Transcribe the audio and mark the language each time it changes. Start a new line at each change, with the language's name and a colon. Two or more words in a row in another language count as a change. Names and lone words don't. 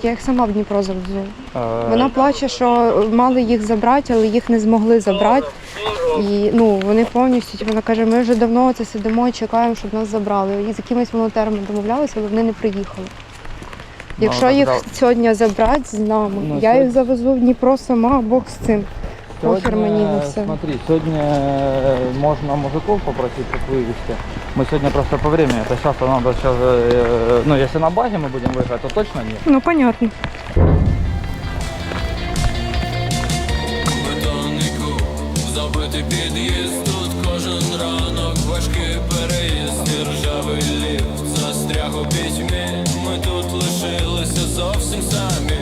Ukrainian: Я їх сама в Дніпро завезу. Вона плаче, що мали їх забрати, але їх не змогли забрати. І вони повністю, вона каже, ми вже давно це сидимо і чекаємо, щоб нас забрали. І з якимись волонтерами домовлялися, але вони не приїхали. Якщо їх сьогодні забрати з нами, я їх завезу в Дніпро сама, Бог з цим. Похер мені на все.
Russian: Смотри, сегодня можно мужиков попросить, как вывести. Мы сегодня просто по времени, это сейчас надо сейчас, если на базе мы будем выезжать, то точно нет. Ну, понятно.
Ukrainian: Забитий під'їзд, тут кожен ранок, важкий переїзд, і ржавий ліфт застряг у пітьмі. Ми тут лишилися зовсім самі.